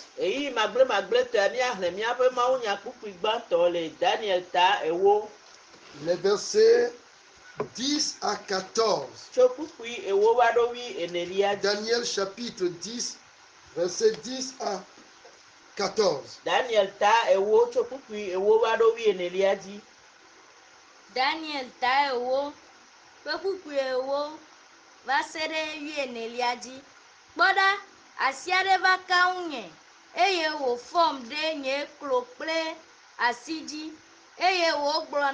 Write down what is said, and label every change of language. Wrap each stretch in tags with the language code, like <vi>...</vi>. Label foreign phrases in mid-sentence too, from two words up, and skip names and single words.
<fr>Les versets 10 à 14. Daniel chapitre 10, versets 10 à 14.</fr> <ee>Daniel ta ewo kpekpukpu ewo va se ɖe 14 kpɔɖa asi aɖe va ka ŋunye eye wòfɔm ɖe nye klo kple asi dzi eye wògblɔ</ee>